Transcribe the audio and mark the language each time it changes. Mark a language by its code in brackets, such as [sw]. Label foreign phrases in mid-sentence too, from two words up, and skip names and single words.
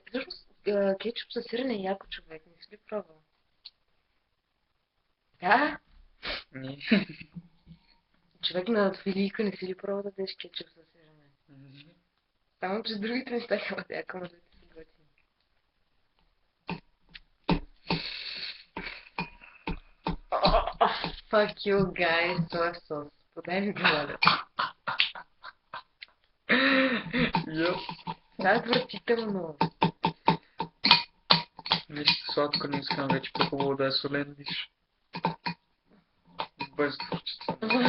[bg] Всъщност, кетчуп със сирене е яко, човек. Не си ли пробвал? Да? Не. Човек на филийка не си ли пробвал да дадеш кетчуп със сирене? Не. Само, че другите неща няма да яко, може да ти са готини. [en] Fuck you guys, [bg] това е сос. Подай ми го, моля. Йоп. Това е отвратително. Нищо сладко не искам вече, по-хубаво да е солен диш. Без горчица.